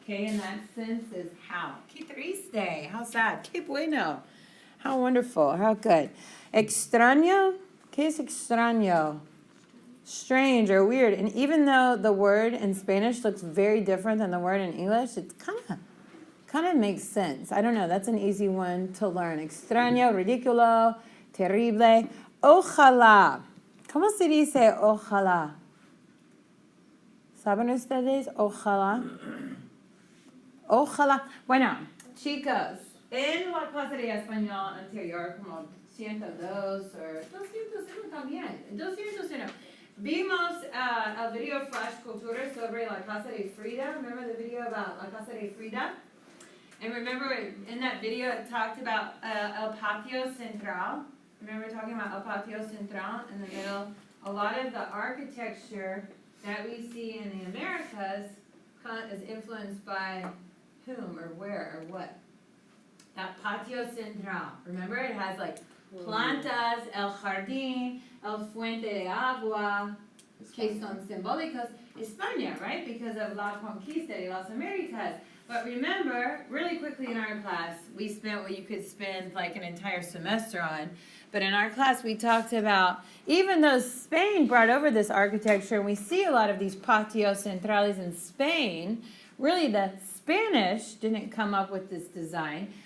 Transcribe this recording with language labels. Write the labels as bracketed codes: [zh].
[en] Que in that sense is how. [es] Qué triste. [en] How sad. [es] Qué bueno. [en] How wonderful. How good. [es] Extraño. ¿Qué es extraño? [en] Strange or weird. And even though the word in Spanish looks very different than the word in English, it's kind of makes sense. I don't know. That's an easy one to learn. [es] Extraño, ridículo, terrible. Ojalá. ¿Cómo se dice ojalá? ¿Saben ustedes? Ojalá. Ojalá. Bueno, chicos, en la clase de español anterior, como 102 o 201 también, 201, vimos el video Flash Cultura sobre la casa de Frida. [en] Remember the video about la casa de Frida? And remember in that video it talked about El Patio Central. Remember talking about El Patio Central in the middle? A lot of the architecture that we see in the Americas is influenced by whom or where or what? That Patio Central. Remember it has like [es] plantas, el jardín, el fuente de agua, que son simbólicos. España, [en] right? Because of [es] la conquista de las Americas. [en] But remember, really quickly in our class, we spent what you could spend like an entire semester on. But in our class, we talked about, even though Spain brought over this architecture, and we see a lot of these patios centrales in Spain, really the Spanish didn't come up with this design.